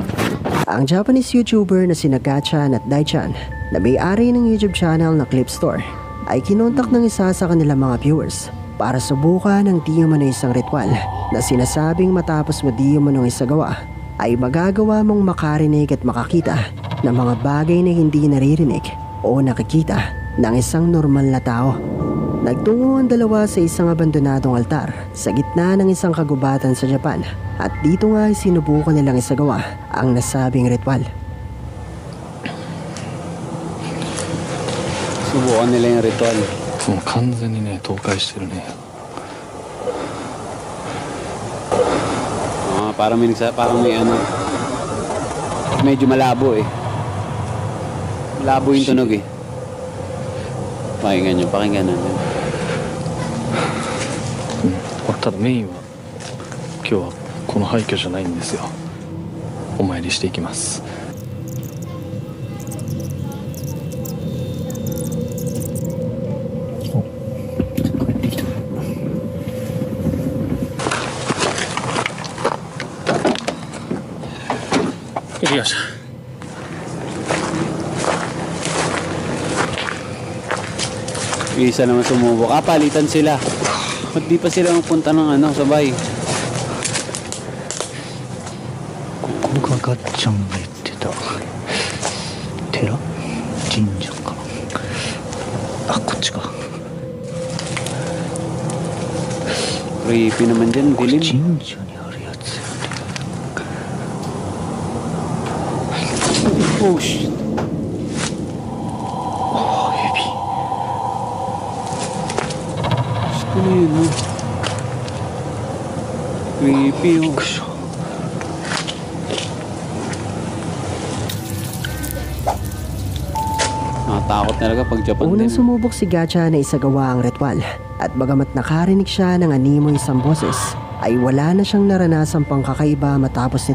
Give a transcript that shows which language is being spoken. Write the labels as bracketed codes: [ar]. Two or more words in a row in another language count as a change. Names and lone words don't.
[tl] Ang Japanese YouTuber na sina Gachan at Daichan na may-ari ng YouTube channel na Clip Store ay kinontak ng isa sa kanilang mga viewers para subukan ang di umano isang ritual na sinasabing matapos mo di umano isagawa ay magagawa mong makarinig at makakita ng mga bagay na hindi naririnig o nakikita ng isang normal na tao. Nagtungo ang dalawa sa isang abandonadong altar sa gitna ng isang kagubatan sa Japan at dito nga ay sinubukan nilang isagawa ang nasabing ritual. Subukan nila yung ritual. [ja] もう完全にね倒壊してるね。 [tl] Parang may medyo malabo malabo yung tunog pakinggan natin. [ja] ただメインは今日はこの廃墟じゃないんですよ。お参りしていきます。行きました。 [tl] Isa naman sumubok. Palitan sila. Ba't di pa sila magpunta ng sabay? [ja] ここがガッチャンが言ってた寺神社かなあこっちか [tl] Creepy naman dyan, dilim. [ja] 神社にあるやつやね [en] Oh shit. [ja] ああ指 [tl] Ano yun Creepy [ja] びっくりした [tl] Nakatakot talaga pag Japan Unang din. sumubok si Gacha na isagawa ang ritual at bagamat nakarinig siya ng animoy isang boses ay wala na siyang naranasang pangkakaiba matapos nito.